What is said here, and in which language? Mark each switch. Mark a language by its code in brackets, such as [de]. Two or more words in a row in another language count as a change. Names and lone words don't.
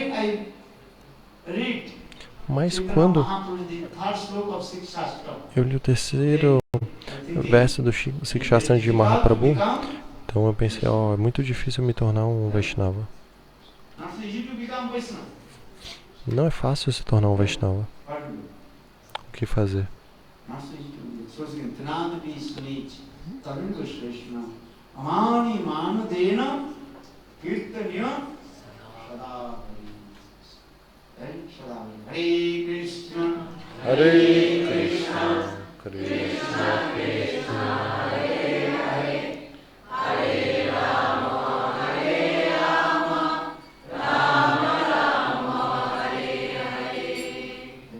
[pt] Mas quando eu li o terceiro verso do Sikshastra de Mahaprabhu, então eu pensei, é muito difícil me tornar um Vaishnava. Não é fácil se tornar um Vaishnava. O que fazer? [sa] हरे कृष्ण, कृष्ण कृष्ण, हरे हरे, हरे राम, राम राम, हरे हरे.